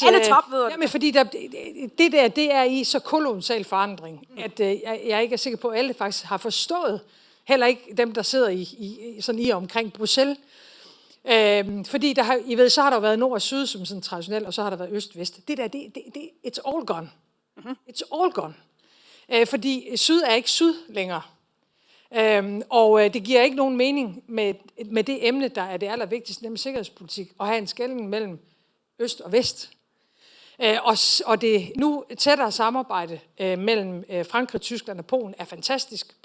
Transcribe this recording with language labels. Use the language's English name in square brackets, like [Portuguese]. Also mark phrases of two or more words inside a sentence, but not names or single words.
[Danish] Alle topmøderne. Jamen, fordi det er i så kolossal forandring, at jeg ikke er sikker på, at alle faktisk har forstået, heller ikke dem, der sidder i omkring Bruxelles. Fordi I ved, så har der været nord og syd som sådan traditionelt, og så har der været øst og vest. [English] It's all gone. It's all gone. [Danish] Fordi syd er ikke syd længere. Og det giver ikke nogen mening med det emne, der er det allervigtigste, nemlig sikkerhedspolitik, at have en skelnen mellem øst og vest. Og det nu tættere samarbejde mellem Frankrig, Tyskland og Polen er fantastisk.